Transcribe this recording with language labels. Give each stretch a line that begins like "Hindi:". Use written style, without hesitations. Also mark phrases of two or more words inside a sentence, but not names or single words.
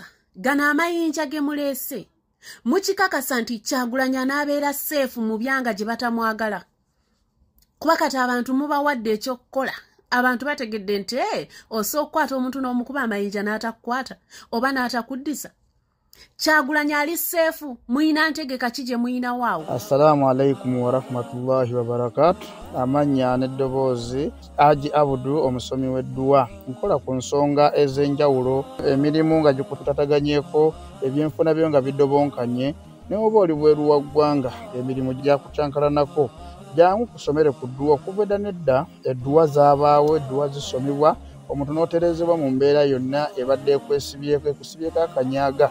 Ganda: Gano amayinja ge muleese. Mukikakasa nti Kyagulanyi n'abeera seefu mu byanga gye batamwagala. Kuba kati abantu mubawadde ekyokukola. Abantu bategedde nti osooka okukwata omuntu n'omukuba amayinja n'atakukwata oba n'atakuddisa. Kyagulanyi ali seefu, muyina ntegeka ki gye muyina waawo?
Arabic: السلام عليكم ورحمة الله وبركاته.
Ganda: Amanya n'eddoboozi Haji Abudu, omusomi w'edduwa. Nkola ku nsonga ez'enjawulo, emirimu nga gikutataganyeko, ebyenfuna byo nga bidobonkanye, ne oba oli bweru wa ggwanga emirimu gyakucankalanako. Jangu kusomere ku dduwa. Okuva edda nedda edduwa zaabaawo, edduwa zisomibwa, omuntu n'oterezebwa mu mbeera yonna ebadde ekusibyeko akanyaaga.